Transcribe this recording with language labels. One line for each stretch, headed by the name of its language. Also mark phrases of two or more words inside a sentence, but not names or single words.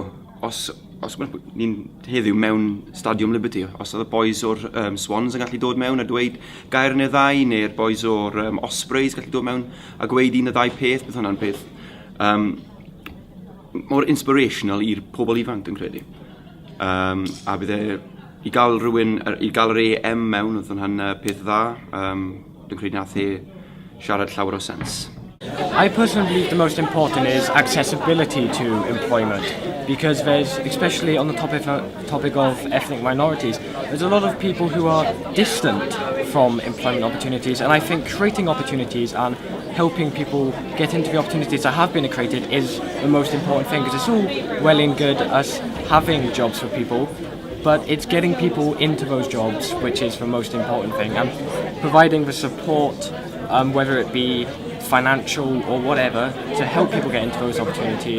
Welsh: Os ni'n heddiw mewn Stadiwm Liberty, os oedd y boys o'r Swans yn gallu dod mewn a dweud gair neu ddau, neu'r boys o'r Ospreys gallu dod mewn a gweud un o ddau peth, beth hwnna'n peth. Mor inspirational i'r pobl ifanc yn credu. A bydd i gael yr AM mewn, oedd hwnna'n peth dda, dwi'n credu nath siarad llawer o sens.
English: I personally believe the most important is accessibility to employment, because there's, especially on the topic of ethnic minorities, there's a lot of people who are distant from employment opportunities, and I think creating opportunities and helping people get into the opportunities that have been created is the most important thing, because it's all well and good us having jobs for people, but it's getting people into those jobs which is the most important thing, and providing the support, whether it be financial or whatever, to help people get into those opportunities.